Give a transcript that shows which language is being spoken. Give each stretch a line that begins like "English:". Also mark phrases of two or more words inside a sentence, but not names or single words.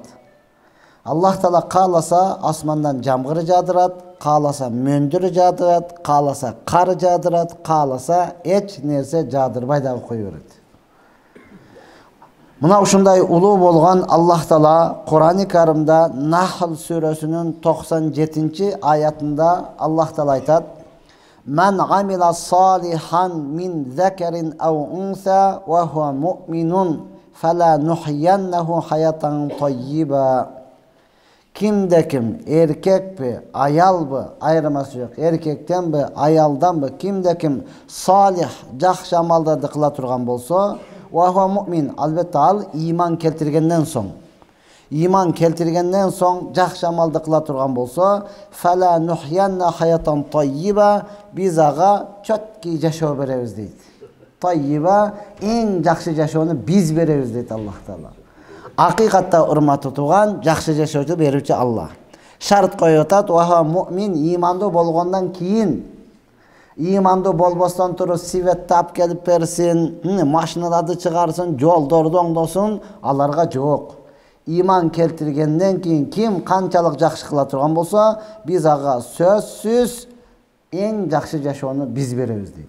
Kyrgyz: Аллах Таала кааласа асмандан жамгыр жаадырат, кааласа мөндүр жаадырат, кааласа кар жаадырат, кааласа эч нерсе жаадырбай дагы кое берет. Мына ушундай улуу болгон Аллах Таала Кур'ан-ы Каримда Нахл сүрөсүнүн 97-аятында Аллах Таала айтат:
Arabic: "من عمل صالحا من ذكر أو أنثى وهو مؤمن فلنحيينه حياة طيبة."
Kyrgyz: Кимде-ким, эркекпи, аялбы, айырмасы жок, эркектенби, аялданбы, кимде-ким салих, жакшы амалдарды кыла турган болсо,
Arabic: وهو مؤمن,
Kyrgyz: албетте ал иман келтиргенден соң, жакшы амалды кыла турган болсо,
Arabic: فلنحيين حياة طيبة,
Kyrgyz: биз ага чөткү жашоо беребиз дейт. Таййиба, эң жакшы жашоону биз беребиз дейт Аллах Таала. Акыйкатта урматтуу туган, жакшы жашоочу берүүчү Аллах. Шарт коюп атат:
Arabic: وهو مؤمن,
Kyrgyz: имандуу болгондон кийин, имандуу болбостон туруп сивет тап келип берсин, машиналарды чыгарсын, жолдорду оңдосун, аларга жок. Иман келтиргенден кийин ким канчалык жакшы кыла турган болсо, биз ага сөзсүз эң жакшы жашоону биз беребиз дейт.